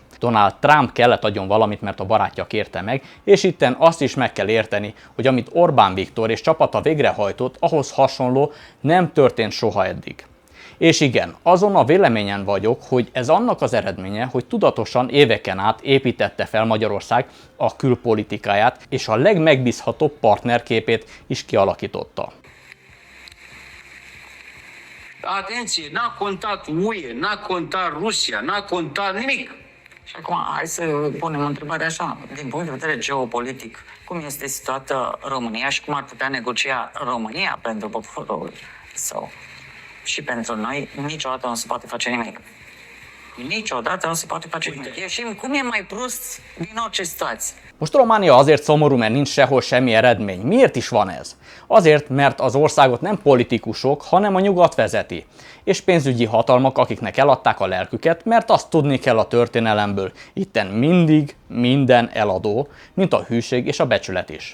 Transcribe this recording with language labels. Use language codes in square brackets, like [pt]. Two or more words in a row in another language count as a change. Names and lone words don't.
[hu] Donald Trump kellett adjon valamit, mert a barátja kérte meg, és itten azt is meg kell érteni, hogy amit Orbán Viktor és csapata végrehajtott, ahhoz hasonló nem történt soha eddig. És igen, azon a véleményen vagyok, hogy ez annak az eredménye, hogy tudatosan éveken át építette fel Magyarország a külpolitikáját, és a legmegbízhatóbb partnerképét is kialakította. [ro] Atenție, n-a contat UE, n-a contat Rusia, n-a contat nimic. Și acum, hai să punem întrebarea așa, din punct de vedere geopolitic, cum este situată România și cum ar putea negocia România pentru poporul său? Și pentru noi, niciodată nu se poate face nimic. Niciodată nu se poate face nimic. Ieșim cum e mai prost din orice situație. [hu] Most Románia azért szomorú, mert nincs sehol semmi eredmény. Miért is van ez? Azért, mert az országot nem politikusok, hanem a nyugat vezeti. És pénzügyi hatalmak, akiknek eladták a lelküket, mert azt tudni kell a történelemből. Itten mindig minden eladó, mint a hűség és a becsület is.